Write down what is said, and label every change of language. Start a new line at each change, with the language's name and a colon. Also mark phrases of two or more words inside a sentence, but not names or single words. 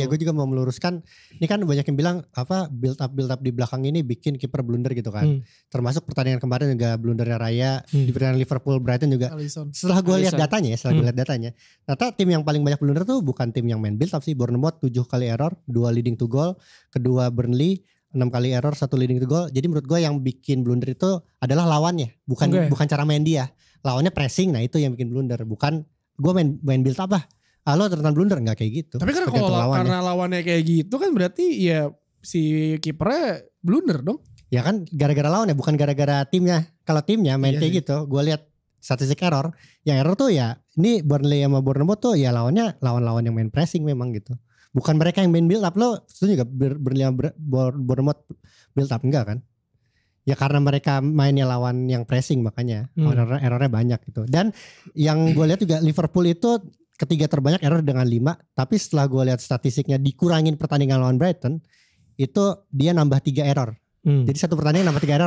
Indonesian: Oh ya, gue juga mau meluruskan. Ini kan banyak yang bilang apa
English: build up
Indonesian: di belakang ini bikin kiper blunder gitu kan. Termasuk pertandingan kemarin juga blundernya Raya, di pertandingan Liverpool Brighton juga. Alisson. Setelah gue lihat datanya ternyata tim yang paling banyak blunder tuh bukan tim yang main
English: build up
Indonesian: sih.
English: Bournemouth 7 kali error, 2 leading to goal, kedua Burnley 6 kali error, 1 leading to goal.
Indonesian: Jadi menurut gue yang bikin blunder itu adalah lawannya, bukan cara main dia. Lawannya pressing, nah itu yang bikin blunder. Bukan gue main
English: build up
Indonesian: lah. Lo ternyata blunder, nggak kayak gitu. Tapi kan kalau karena lawannya kayak gitu kan berarti ya si kipernya blunder dong. Ya kan gara-gara lawannya, bukan gara-gara timnya. Kalau timnya main kayak gitu, gue lihat statistik error. Yang error tuh ya ini Burnley sama Bournemouth tuh ya lawannya lawan-lawan yang main pressing memang gitu. Bukan mereka yang main
English: build up.
Indonesian: Lo setuju gak Burnley sama Bournemouth
English: build up?
Indonesian: Enggak kan? Ya karena mereka mainnya lawan yang pressing makanya errornya banyak gitu. Dan yang gue lihat juga Liverpool itu ketiga terbanyak error dengan 5. Tapi setelah gue lihat statistiknya dikurangin pertandingan lawan Brighton, itu dia nambah 3 error. Jadi satu pertandingan nambah 3 error.